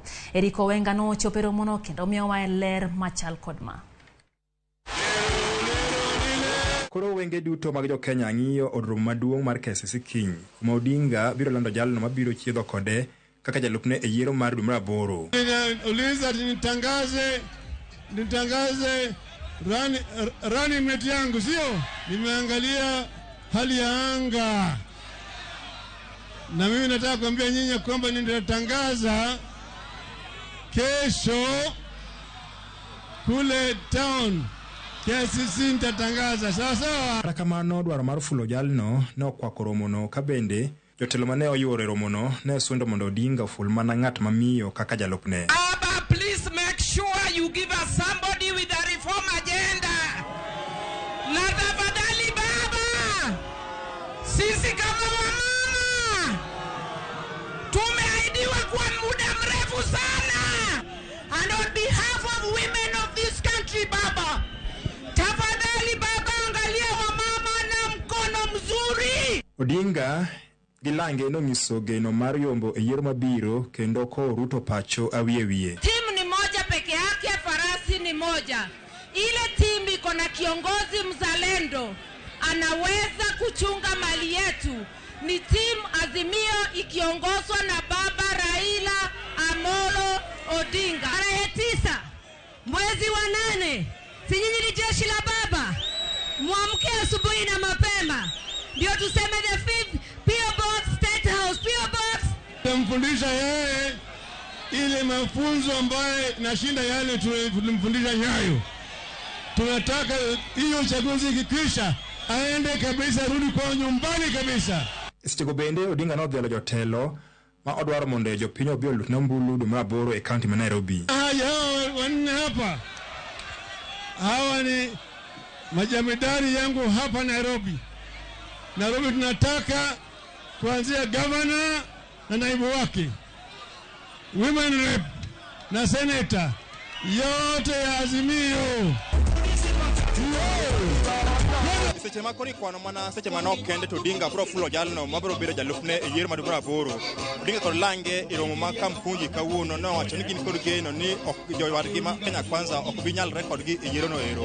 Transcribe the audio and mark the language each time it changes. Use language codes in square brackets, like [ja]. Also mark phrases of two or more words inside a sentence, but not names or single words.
[luo] Eriko Wenga no chopero mono kendo miyowa ler machal kodma. Koro wenge duto mag jo Kenya ng'iyo od romo maduong' mar KCC kiny kuma Odinga biro lando jalno mabiro chiedho kode kaka jalupne e yiero mar dwe mar 8. [sw] Uliza nitangaze [en] running mate [sw] yangu, sio? Nimeangalia hali ya anga na mimi nataka kuambia nyinyi kwamba nitatangaza kesho kule town KCC nitatangaza sawa. [luo] Rakamano dwaro mar fulo jalno ne okwako romono ka bende jotelo mane oyuoro romono ne sundo mondo Odinga ful mana ng'at mamiyo kaka jalupne. [en] Aba, please make sure you give us somebody with a reform agenda. [sw] Na tafadhali baba, sisi kama wamama tumeahidiwa kwa muda mrefu sana, [en] and on behalf of women of this country [sw] baba, tafadhali baba, angalia wamama na mkono mzuri. [luo] Odinga gilange no nyiso geno mar yombo e yiero mabiro kendo ko Ruto pacho awiye. [sw] Timu ni moja peke yake, farasi ni moja. Ile timu iko na kiongozi mzalendo anaweza kuchunga mali yetu. Ni timu Azimio ikiongozwa na baba Raila Amolo Odinga. Tarehe 9 mwezi wa 8, si nyinyi ni jeshi la baba? Muamke asubuhi na mapema ndio tuseme [en] the 5th PO Box State House, PO Box. [sw] Tumfundisha yeye ile mafunzo ambaye nashinda yale tulimfundisha Nyayo. Tunataka hiyo uchaguzi ikikwisha aende kabisa, rudi kwa nyumbani kabisa. [luo] Sitigo bende Odinga no dhialo jotelo ma odwaro mondo jopiny obi olutne mbulu dwe mar 8 e county ma Nairobi. [sw] Wanne hapa hawa ni majamidari yangu hapa Nairobi. Nairobi tunataka kuanzia governor na naibu wake, [en] women rep, [sw] na seneta yote ya Azimio. [luo] Seche makoni kwano mana seche manok kende to Odinga bro fulo jalno mabro biro jalupne e yiero maduong' aboro. Odinga kod Lange e romo ma Kamkunji kawuono nowacho ni gin kod geno ni ok jowadgi ma Kenya Kwanza ok bi nyalre kodgi e yiero no ero.